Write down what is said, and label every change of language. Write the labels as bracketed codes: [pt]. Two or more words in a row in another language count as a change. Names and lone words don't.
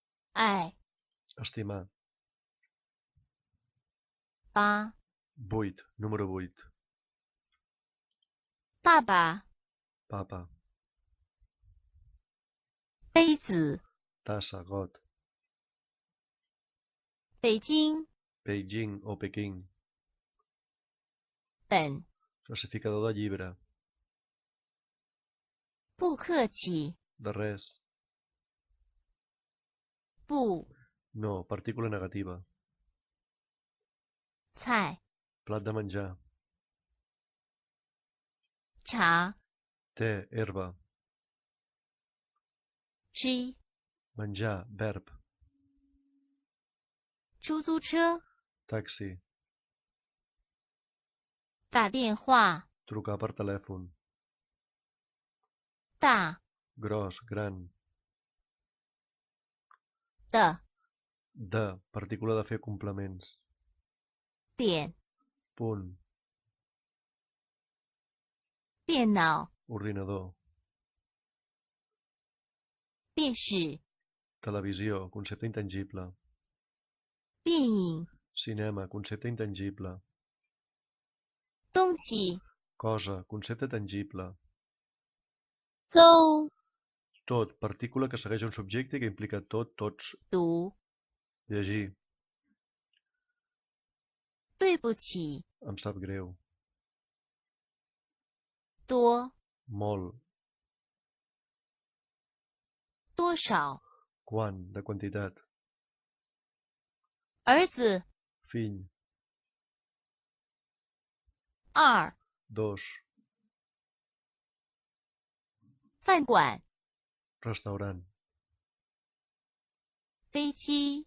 [zh] 爱 [ca] estimar. [zh] 8 [ca] 8, número 8. [zh] 爸爸 [ca] Papa, [zh] 杯子 [ca] tassa, got. [zh] 北京 [ca] Beijing o Pequín, [zh] 本 [ca] classificador de llibre. [zh] 不客气 [ca] De res. [zh] 不 [ca] No, partícula negativa. [zh] 菜 [ca] Plat de menjar. [zh] 茶 [ca] Té, herba. [zh] 吃 [ca] Menjar, verb. [zh] 出租车 [ca] Taxi. [zh] 打电话 [ca] Trucar per telèfon. [zh] 大 [ca] Gros, gran. [zh] 的 [ca] De, partícula de fer complements. [zh] 点 [ca] Punt. [zh] 电脑 [ca] Ordinador. [zh] 电视 [ca] Televisió, concepte intangible. [zh] 电影 [ca] Cinema, concepte intangible. [zh] 东西 [ca] Cosa, concepte tangible. [zh] 走 [ca] Tot, partícula que segueix un subjecte i que implica tot, tots. [zh] 读 [ca] Llegir. [zh] 对不起 [ca] Em sap greu. [zh] 多 [ca] Molt. [zh] 多少 [ca] Quant, de quantitat. [zh] 儿子 [ca] Fill. [zh] 2 [ca] 2. [zh] 饭馆 [ca] Restaurant. [zh] 飞机